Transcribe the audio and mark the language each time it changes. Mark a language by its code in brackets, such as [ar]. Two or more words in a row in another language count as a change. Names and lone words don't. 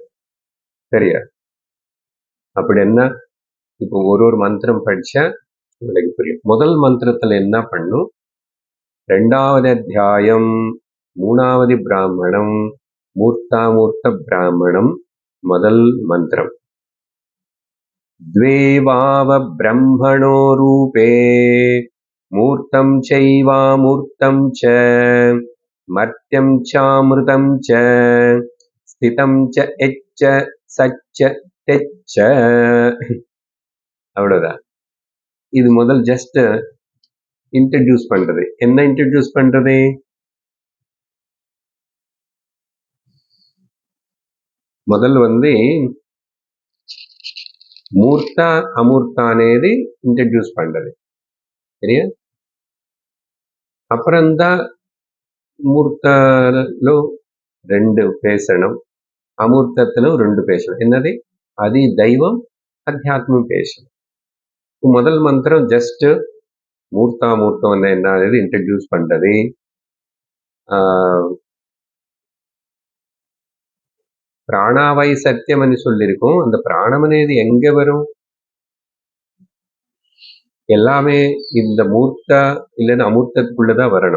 [ta] சரியா? அப்படி என்ன? இப்போ ஒரு மந்திரம் படிச்சா உங்களுக்கு புரியும். முதல் மந்திரத்துல என்ன பண்ணும்? 2வது அத்தியாயம் 3வது பிராமணம், மூர்த்தாமூர்த்த பிராமணம், முதல் மந்திரம். [sa] द्वेवाव ब्रह्मणो रूपे मूर्तं चैवामूर्तं च मर्त्यं चामृतं च स्थितं च एच्च सच्च तेच्च. [ta] அவ்வளவுதான். இது முதல் [en] just introduce [ta] பண்றது. என்ன இன்ட்ரடியூஸ் பண்றது? [te] మొదలు வந்து మూర్త అమూర్త అనేది ఇంట్రడ్యూస్ [ta] பண்றது சரியா. அப்புறம்தான் மூர்த்தలో 2 பேசணும், அமூர்த்தத்திலும் 2 பேசணும். என்னது? [te] అది దైవం, అధ్యాత్మం பேசணும். [ta] முதல் மந்திரம் ஜஸ்ட் மூர்த்தாமூர்த்தம் என்ன అనేది ఇంట్రడ్యూస్ பண்றது. பிராணாவை சத்தியம் అని சொல்லியிருக்கோம். அந்த பிராணம் అనేది எங்க வரும்? எல்லாமே இந்த மூர்த்த இல்லைன்னா அமூர்த்தத்துக்குள்ளதான் வரணும்.